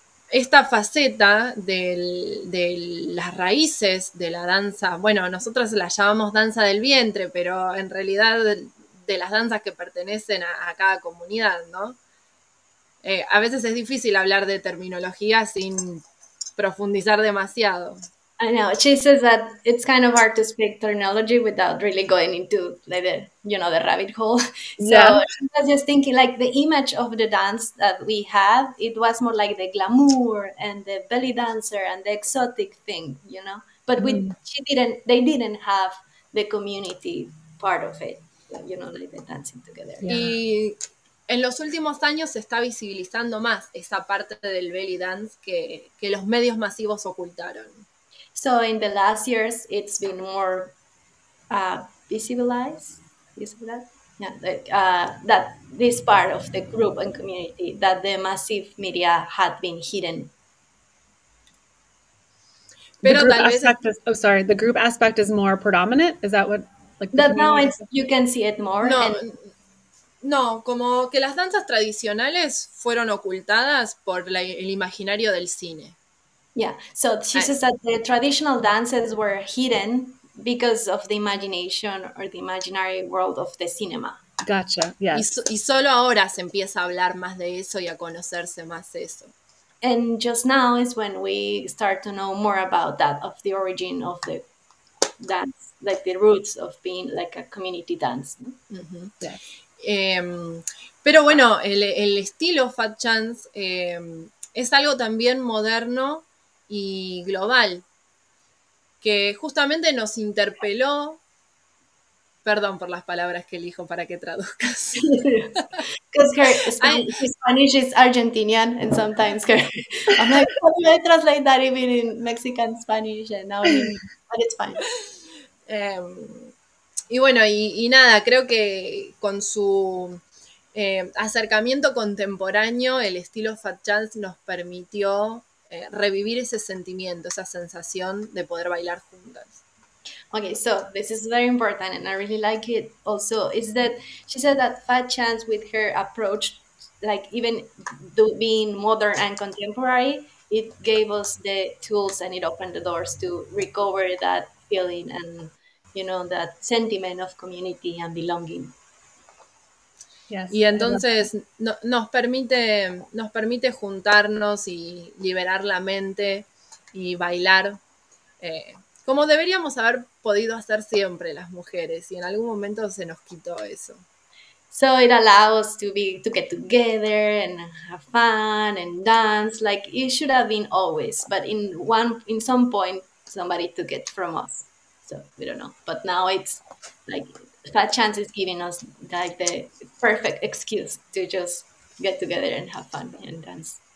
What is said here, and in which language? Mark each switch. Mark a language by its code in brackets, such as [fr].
[es] Esta faceta de las raíces de la danza, bueno, nosotros la llamamos danza del vientre, pero en realidad de las danzas que pertenecen a cada comunidad, ¿no? A veces es difícil hablar de terminología sin profundizar demasiado. [en] I know. She says that it's kind of hard to speak terminology without really going into like the rabbit hole. Yeah. So she was just thinking like the image of the dance that we have, it was more like the glamour and the belly dancer and the exotic thing, But they didn't have the community part of it, like the dancing together. Yeah. [es] Y en los últimos años se está visibilizando más esa parte del belly dance que los medios masivos ocultaron. [en] So in the last years, it's been more visibilized. Yeah, that this part of the group and community that the massive media had been hidden. [es] Pero [en] the group [es] tal vez [en] aspect is, the group aspect is more predominant. Is that what that now you can see it more? [es] No, como que las danzas tradicionales fueron ocultadas por el imaginario del cine. [en] Yeah, so she says that the traditional dances were hidden because of the imagination or the imaginary world of the cinema. Gotcha, yes. [es] Y solo ahora se empieza a hablar más de eso y a conocerse más eso. [en] And just now is when we start to know more about that, of the origin of the dance, like the roots of being like a community dance. Uh-huh. Yes. [es] Pero bueno, el estilo Fat Chance es algo también moderno y global, que justamente nos interpeló. Perdón por las palabras que elijo para que traduzcas. [en] Because her Spanish is Argentinian, and sometimes I'm like, how do I translate that even in Mexican Spanish and now in English? But it's fine. [es] Y bueno, y nada, creo que con su acercamiento contemporáneo, el estilo Fat Chance nos permitió revivir ese sentimiento, esa sensación de poder bailar juntas. [en] Okay, so this is very important, and I really like it also, is that she said that Fat Chance, with her approach, like even being modern and contemporary, it gave us the tools and it opened the doors to recover that feeling and, that sentiment of community and belonging. [es] Yes, y entonces nos permite juntarnos y liberar la mente y bailar como deberíamos haber podido hacer siempre las mujeres, y en algún momento se nos quitó eso. [en] So it allows us to get together and have fun and dance like it should have been always, but in some point somebody took it from us. So we don't know, but now it's like Fat Chance is giving us like the perfect excuse to just get together and have fun and dance.